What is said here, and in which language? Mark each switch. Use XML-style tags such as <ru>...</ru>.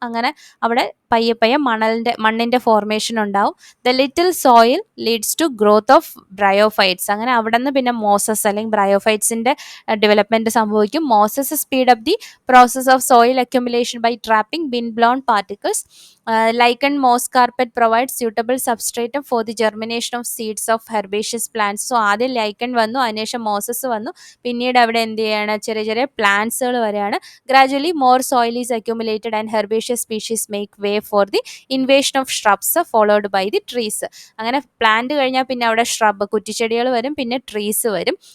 <ml>അങ്ങനെ അവിടെ പയ്യെ മണ്ണിൻ്റെ ഫോർമേഷൻ ഉണ്ടാവും.</ml> <en>The little soil leads to growth of bryophytes.</en> <ml>അങ്ങനെ അവിടെ നിന്ന് പിന്നെ മോസസ് അല്ലെങ്കിൽ ബ്രയോഫൈറ്റ്സിൻ്റെ ഡെവലപ്മെൻറ്റ് സംഭവിക്കും.</ml> <en>Mosses speed up the process of soil accumulation by trapping wind blown particles. Lichen moss carpet provides suitable substratum for the germination of seeds of herbaceous plants.</en> <ml>So ആദ്യം lichen വന്നു, അതിനുശേഷം Moses വന്നു, പിന്നീട് അവിടെ എന്ത് ചെയ്യാണ്, ചെറിയ ചെറിയ പ്ലാന്റ്സുകൾ വരെയാണ്.</ml> <en>Gradually more soil is accumulated and herbaceous species make way for the invasion of shrubs followed by the trees.</en> <ml>അങ്ങനെ പ്ലാന്റ് കഴിഞ്ഞാൽ പിന്നെ അവിടെ കുറ്റിച്ചെടികൾ വരും, പിന്നെ ട്രീസ് വരും.</ml>